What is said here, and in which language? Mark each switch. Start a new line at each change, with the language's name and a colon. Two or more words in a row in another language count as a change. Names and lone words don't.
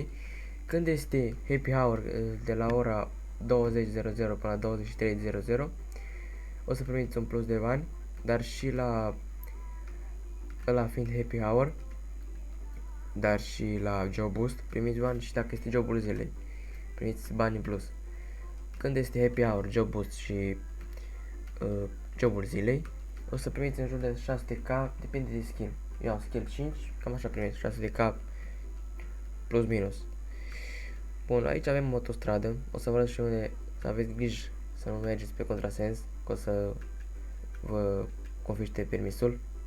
Romanian: Când este
English: happy hour
Romanian: de la ora 20:00 până la 23:00, o să primiți un plus de bani, dar și la fiind
English: happy hour,
Romanian: dar și la
English: job boost
Romanian: primiți bani și dacă este jobul zilei primiți bani în plus. Când este
English: happy hour, job boost
Romanian: și jobul zilei, o să primiți în jur de 600k, depinde de skill. Eu am skill 5, cam așa primiți 600k plus minus. Bun, aici avem autostradă, o să vă arăt și unde să aveți grijă să nu mergeți pe contrasens, că o să vă confiște permisul.